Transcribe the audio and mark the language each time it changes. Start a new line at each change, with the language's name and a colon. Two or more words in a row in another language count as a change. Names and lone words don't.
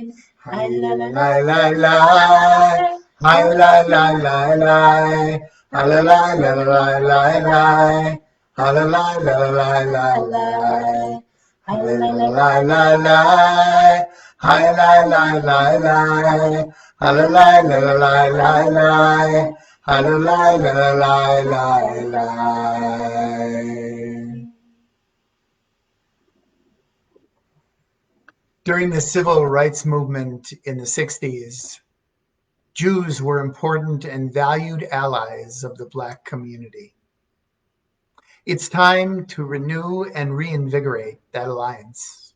English: Hai lai lai lai lai, hai lai lai lai lai, hai lai lai lai lai lai, hai lai lai lai lai lai, hai lai lai lai lai, hai lai lai lai lai, hai lai lai lai lai lai, hai lai lai lai lai. During the civil rights movement in the 60s, Jews were important and valued allies of the Black community. It's time to renew and reinvigorate that alliance.